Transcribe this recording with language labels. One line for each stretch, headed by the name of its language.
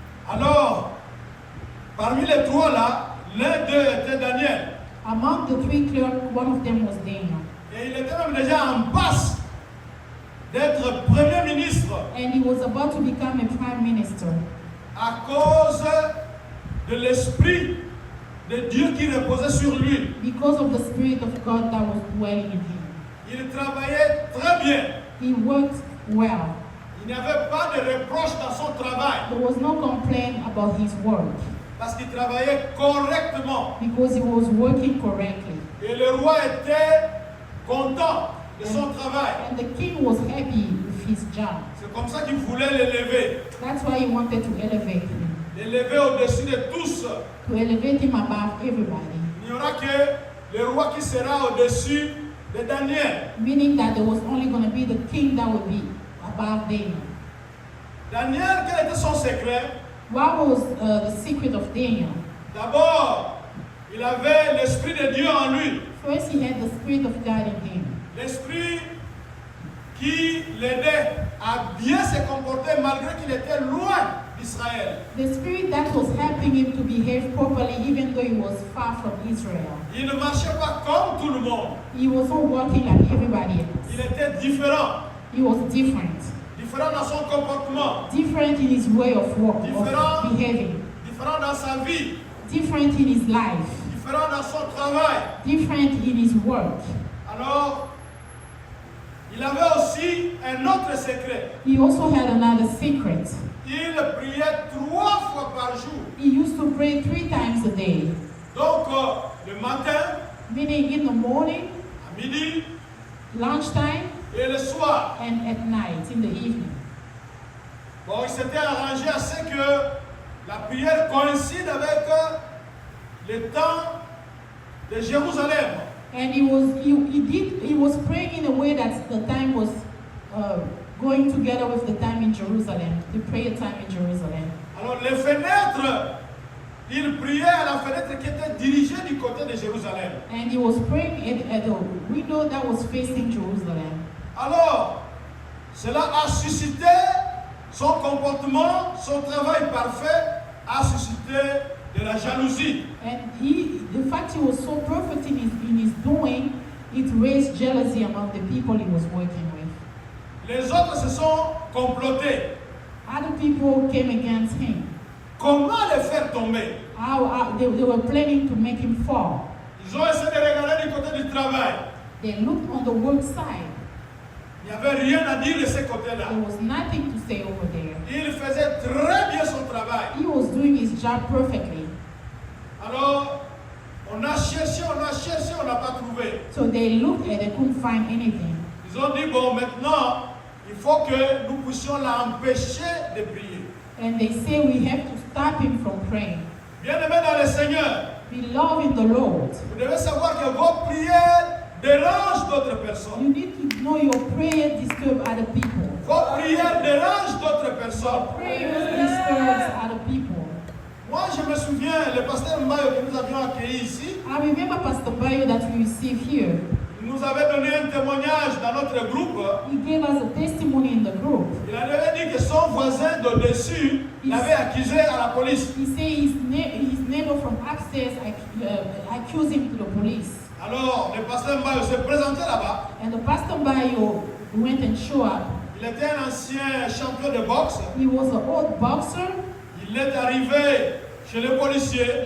French: Alors, parmi les 3 là, l'un d'eux était Daniel.
English: Among the 3 clerks, one of them was Daniel.
French: Et il était même déjà en passe d'être premier ministre
English: And he was about to become a prime minister
French: à cause de l'esprit de Dieu qui reposait sur lui.
English: because of the Spirit of God that was dwelling in him.
French: Il travaillait très bien.
English: He worked well.
French: Il n'y avait pas de reproche dans son travail
English: There was no complaint about his work
French: parce qu'il travaillait correctement.
English: because he was working correctly.
French: Et le roi était content de son travail.
English: And the king was happy with his job.
French: C'est comme ça qu'il voulait l'élever.
English: That's why he wanted to elevate him,
French: L'élever au-dessus de tous.
English: to elevate him above everybody.
French: Il n'y aura que le roi qui sera au-dessus de Daniel.
English: Meaning that there was only going to be the king that would be above Daniel.
French: Daniel, quel était son secret?
English: What was the secret of Daniel?
French: D'abord, il avait l'Esprit de Dieu en lui.
English: First, he had the Spirit of God in him.
French: L'Esprit qui l'aidait à bien se comporter malgré qu'il était loin d'Israël.
English: The Spirit that was helping him to behave properly even though he was far from Israel.
French: Il ne marchait pas comme tout le monde.
English: He wasn't working like everybody else.
French: Il était différent.
English: He was different.
French: Différent dans son comportement.
English: Different in his way of work, Different. of behaving.
French: Différent dans sa vie.
English: Different in his life.
French: Différent dans son travail.
English: Different in his work.
French: Alors, il avait aussi un autre secret.
English: He also had another secret.
French: Il priait 3 fois par jour.
English: He used to pray 3 times a day.
French: Donc, le matin,
English: Meaning in the morning,
French: à midi
English: lunchtime,
French: et le soir.
English: and at night, in the evening.
French: Bon, il s'était arrangé à ce que la prière coïncide avec le temps de Jérusalem.
English: And he was praying in a way that the time was going together with the time in Jerusalem, the prayer time in Jerusalem.
French: Alors les fenêtres, il priait à la fenêtre qui était dirigée du côté de Jérusalem.
English: And he was praying at the window that was facing Jerusalem.
French: Alors, cela a suscité son comportement, son travail parfait, a suscité de la jalousie.
English: And the fact he was so perfect in his doing, it raised jealousy among the people he was working with.
French: Les autres se sont complotés.
English: Other people came against him.
French: Comment le faire tomber?
English: They were planning to make him fall.
French: Ils ont essayé de regarder du côté du travail.
English: They looked on the work side.
French: Il n'y avait rien à dire de ce côté-là.
English: There was nothing to say over there.
French: Il faisait très bien son travail.
English: He was doing his job perfectly.
French: Alors, on a cherché, on n'a pas trouvé.
English: So they looked and they couldn't find anything.
French: Ils ont dit, bon, maintenant, il faut que nous puissions l'empêcher de prier.
English: And they say we have to stop him from praying.
French: Bien-aimés dans le Seigneur,
English: Beloved in the Lord,
French: vous devez savoir que vos prières dérangent d'autres personnes.
English: you need to know your prayer disturbs other people.
French: Vos prières dérangent d'autres personnes.
English: Prayers disturbs other people.
French: Moi, je me souviens, le pasteur Mayo que nous avions accueilli ici,
English: I remember Pastor Bayo that we received here.
French: il nous avait donné un témoignage dans notre groupe.
English: He gave us a testimony in the group.
French: Il avait dit que son voisin d'au-dessus l'avait accusé à la police.
English: He said his neighbor from upstairs accused him to the police.
French: Alors, le pasteur Mayo s'est présenté là-bas.
English: And the Pastor Bayo went and showed up.
French: Il était un ancien champion de boxe.
English: He was an old boxer.
French: Il est arrivé chez les policiers.